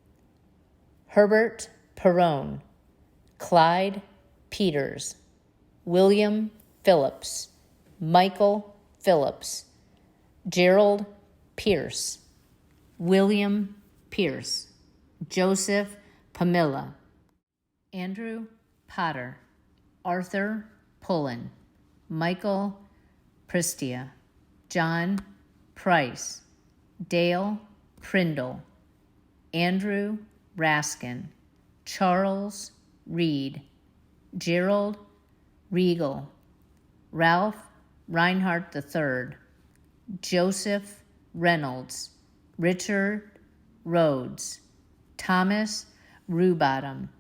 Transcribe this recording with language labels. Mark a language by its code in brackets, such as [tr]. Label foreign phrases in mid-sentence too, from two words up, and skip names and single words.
[en] Herbert Perrone, Clyde Peters, William Phillips, Michael Phillips, Gerald Pierce, William Pierce, Joseph Pamela, Andrew Potter, Arthur Pullen, Michael Pristia, John Price, Dale Prindle, Andrew Raskin, Charles Reed, Gerald Regal, Ralph Reinhardt III, Joseph Reynolds, Richard Rhodes, Thomas Rubottom,